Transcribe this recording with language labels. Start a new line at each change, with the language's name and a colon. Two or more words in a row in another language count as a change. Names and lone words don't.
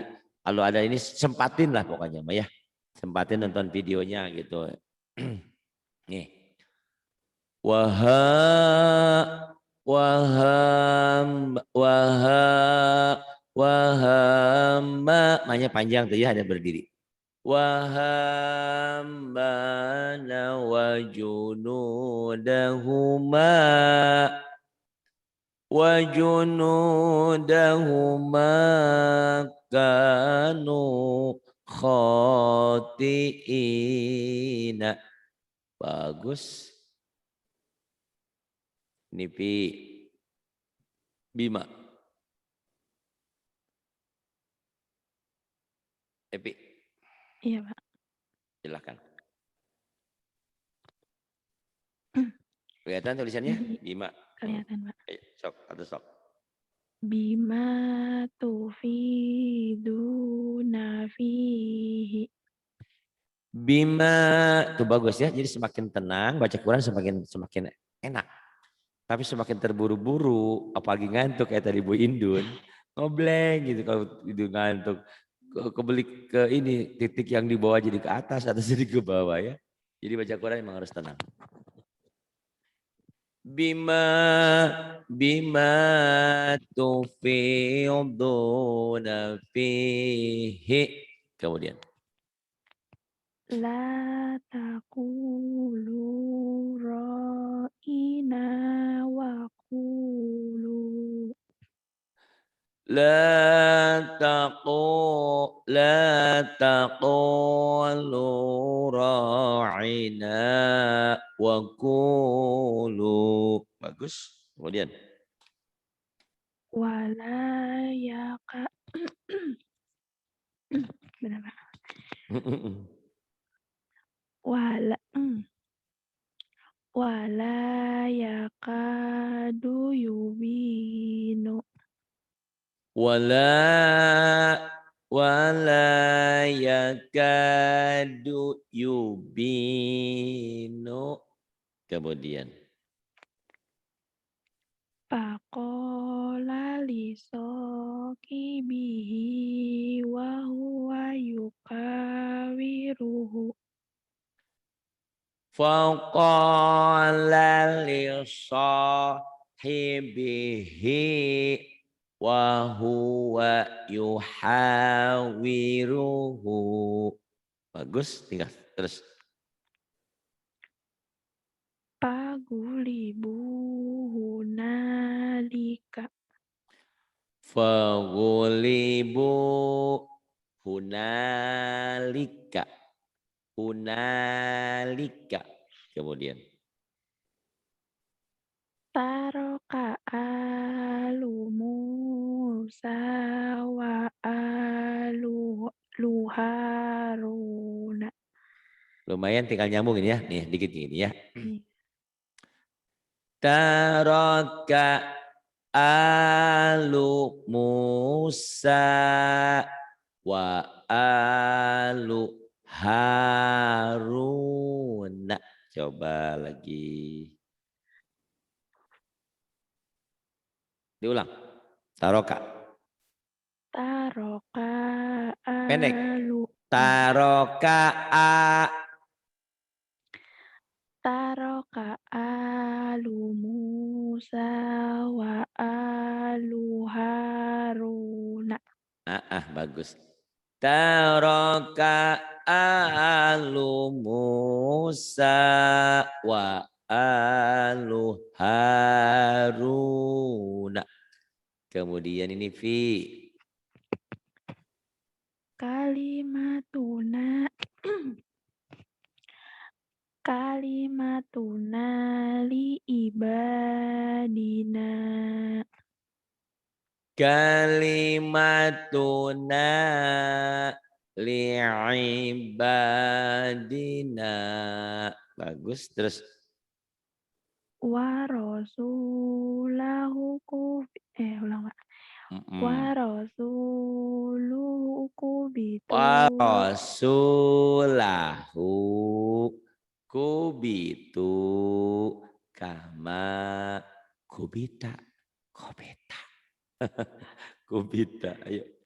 Indonesian: Kalau ada ini sempatin lah pokoknya Mbak ya. Sempatin nonton videonya gitu. Nih. Wahama. Makanya panjang tuh ya ada berdiri.
Arabic: وهامان وجنودهما. وجنودهما كانوا خاطئين.
Indonesian: Bagus. Ini Bima. Epi, Iya, Pak. silahkan. Kelihatan tulisannya? Bima. Kelihatan, Pak. Ayo, sok atau sok.
Arabic: بما تفيضون فيه.
Indonesian: Bima itu bagus ya. Jadi semakin tenang baca Quran semakin enak. Tapi semakin terburu-buru, apalagi ngantuk kayak tadi Bu Indun, ngobleng gitu kalau itu ngantuk. Kebelik ke ini titik yang di bawah jadi ke atas atau jadi ke bawah ya. Jadi baca Quran memang harus tenang.
Arabic: بما تفيضون فيه.
Indonesian: Kemudian.
Arabic: لا تقولوا راعنا وقولوا. لا تقولوا راعنا وقولوا.
Indonesian: Bagus. Kemudian.
Arabic: ولا يكا.
Indonesian: Benar, Pak.
Arabic: ولا يكاد يبين. ولا يكاد يبين.
Indonesian: Kemudian.
Arabic: فقال لصاحبه وهو يحاوره. فقال لصاحبه وهو يحاوره.
Indonesian: Bagus, tinggal terus.
Arabic: فغلبوا هنالك. فغلبوا هنالك.
Indonesian: Hunalika. Kemudian.
Arabic: ترك آل موسى وآل هارون.
Indonesian: Lumayan tinggal nyambungin ya. Nih dikit gini ya. Nih.
Arabic: ترك آل موسى وآل هارون.
Indonesian: Coba lagi. Diulang.
Arabic: Taroka. Taroka
Indonesian: Pendek.
Arabic: alu. Taroka ترك آل موسى وآل هارون.
Indonesian: Bagus.
Arabic: ترك آل موسى وآل هارون.
Indonesian: Kemudian ini fi.
Arabic: كلمتنا لعبادنا. كلمتنا لعبادنا.
Indonesian: Bagus. Terus.
Arabic: ورسوله
Indonesian: ulang, Pak.
Arabic: ورسوله كبتوا. ورسوله كبتوا كما كبت.
Indonesian: Kubita. Ayo.